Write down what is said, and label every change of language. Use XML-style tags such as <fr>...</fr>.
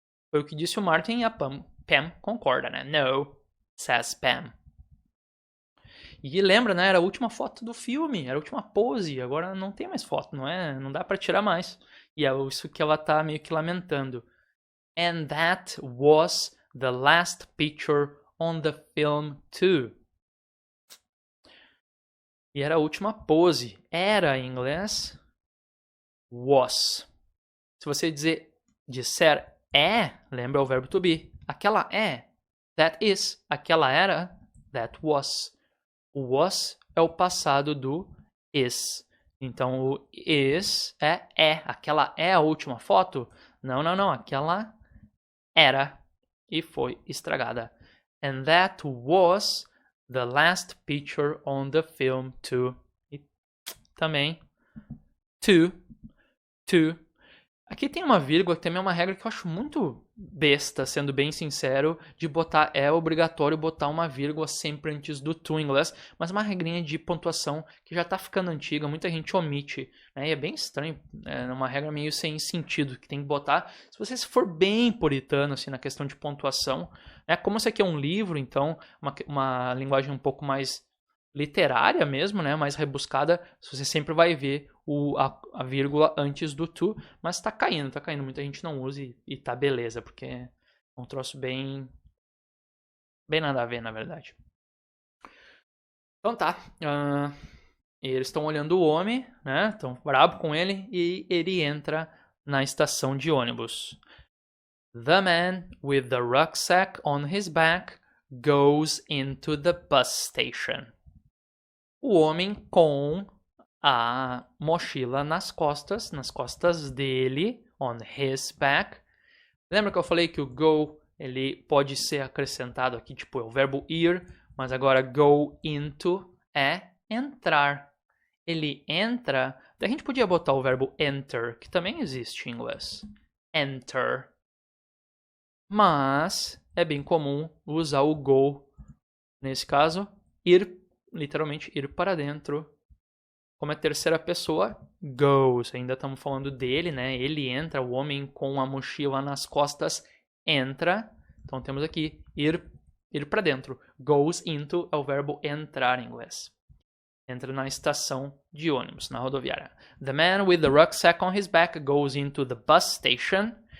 <pt>Foi o que disse o Martin e a Pam concorda, né?</pt> <en>No, says Pam.</en> <pt>E lembra, né? Era a última foto do filme, era a última pose. Agora não tem mais foto, não é? Não dá pra tirar mais. E é isso que ela tá meio que lamentando.</pt> <en>And that was the last picture on the film too.</en> <pt>E era a última pose. Era em inglês was. Se você disser é, lembra o verbo to be. Aquela é,</pt> <en>that is.</en> <pt>Aquela era,</pt> <en>that was.</en> <pt>O was é o passado do is. Então o is é. Aquela é a última foto? Não. Aquela era e foi estragada.</pt> <en>And that was the last picture on the film too.</en> <pt>E também to. Aqui tem uma vírgula que também é uma regra que eu acho muito besta, sendo bem sincero, de botar, é obrigatório botar uma vírgula sempre antes do to em inglês, mas uma regrinha de pontuação que já está ficando antiga, muita gente omite, né? E é bem estranho, é uma regra meio sem sentido, que tem que botar, se você for bem puritano, assim, na questão de pontuação, né? Como isso aqui é um livro, então, uma linguagem um pouco mais literária mesmo, né, mais rebuscada, você sempre vai ver a vírgula antes do to, mas tá caindo, muita gente não usa e tá beleza, porque é um troço bem nada a ver, na verdade. Então tá, eles estão olhando o homem, né, estão brabo com ele, e ele entra na estação de ônibus.</pt> <en>The man with the rucksack on his back goes into the bus station.</en> <pt>O homem com a mochila nas costas dele,</pt> <en>on his back.</en> <pt>Lembra que eu falei que o go ele pode ser acrescentado aqui, tipo, é o verbo ir, mas agora</pt> <en>go into</en> <pt>é entrar. Ele entra, a gente podia botar o verbo enter, que também existe em inglês. Enter. Mas é bem comum usar o go, nesse caso, ir, literalmente ir para dentro. Como é terceira pessoa, goes. Ainda estamos falando dele, né? Ele entra, o homem com a mochila nas costas entra. Então temos aqui ir para dentro.</pt> <en>Goes into</en> <pt>é o verbo entrar em inglês. Entra na estação de ônibus, na rodoviária.</pt> <en>The man with the rucksack on his back goes into the bus station.</en>